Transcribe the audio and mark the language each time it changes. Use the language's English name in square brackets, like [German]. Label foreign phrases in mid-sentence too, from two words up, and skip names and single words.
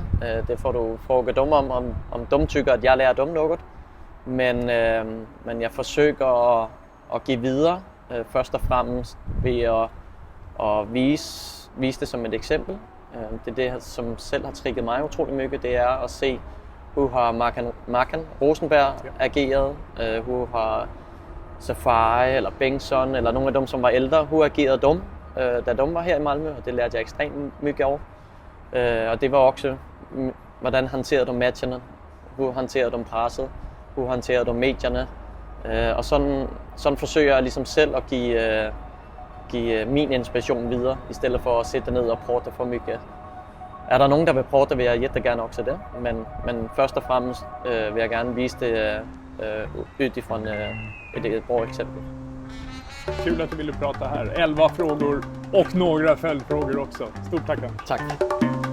[Swedish] Det får du fråga dem [Danish] om de tykker, at jeg lærer dem noget. Men jeg forsøger at give videre, først og fremmest ved at vise det som et eksempel. Det er det, som selv har trigget mig utrolig mycket, det er at se [Swedish] Hur har [Danish] Markan Rosenberg ageret? [Swedish] Hur har [Danish] Safari eller Bengtsson eller nogle af dem, som var ældre, hur agerede de, da de var her i Malmö? Og det lærte jeg ekstremt [Swedish] mycket av. [Danish] Og det var også, hvordan hanterede de matcherne? Hur hanterede de presset? Hur hanterede de medierne? Og sådan forsøger jeg ligesom selv at give min inspiration videre, i stedet for at sætte ned og prate for mycket. Er der nogen, der vil prate, vil jeg jättegärna også det. Men først og fremmest vil jeg gerne vise det [Swedish] utifrån ett bra exempel. Kul att du ville prata här. 11 frågor och några följdfrågor också. Stort tack. Tack.